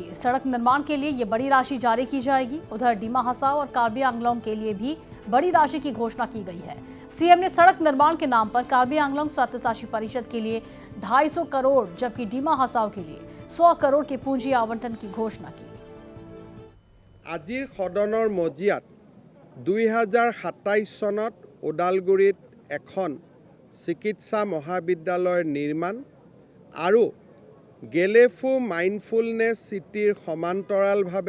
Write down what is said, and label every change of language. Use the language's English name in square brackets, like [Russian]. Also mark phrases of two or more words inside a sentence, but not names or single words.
[Hindi] सड़क निर्माण के लिए ये बड़ी राशि जारी की जाएगी। उधर डीमा हसाओ और कार्बी आंगलोंग के लिए भी बड़ी राशि की घोषणा की गई है। सीएम ने सड़क निर्माण के नाम पर कार्बी आंगलोंग स्वायत्तशासी परिषद के लिए 250 करोड़ जबकि डीमा हसाओ के लिए 100 करोड़ की पूंजी आवंटन की घोषणा की। [Assamese] আজিৰ সদনৰ মজিয়াত 2027 চনত ওদালগুৰিত এখন চিকিৎসা মহাবিদ্যালয়ৰ নিৰ্মাণ আৰু গেলেফু মাইণ্ডফুলনেছ চিটিৰ সমান্তৰালভাৱে